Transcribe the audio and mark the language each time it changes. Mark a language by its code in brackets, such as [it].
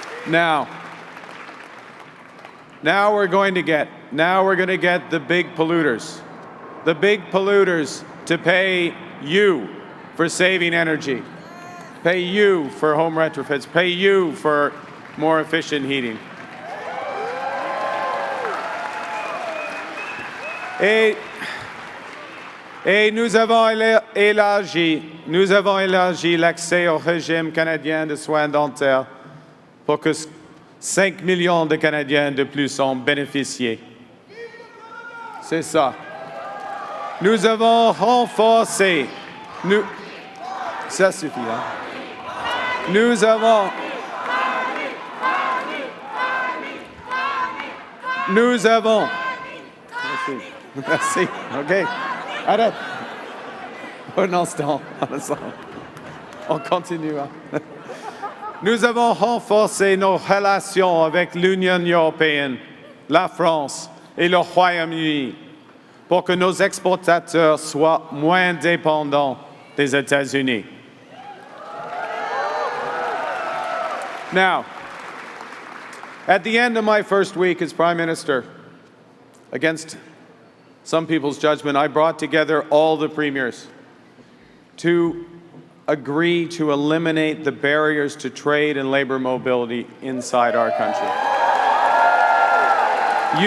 [en] Now we're going to get the big polluters to pay you for saving energy, pay you for home retrofits, pay you for more efficient heating. [fr] Et nous avons élargi l'accès au régime canadien de soins dentaires pour que 5 millions de Canadiens de plus en bénéficient. C'est ça. Nous avons renforcé. Ça suffit, hein? Nous avons. Merci. OK. Arrête. Un instant. On continue. Nous avons renforcé nos relations avec l'Union européenne, la France et le Royaume-Uni pour que nos exportateurs soient moins dépendants des États-Unis. [en] Now, at the end of my first week as Prime Minister, against some people's judgment, I brought together all the premiers to agree to eliminate the barriers to trade and labor mobility inside our country.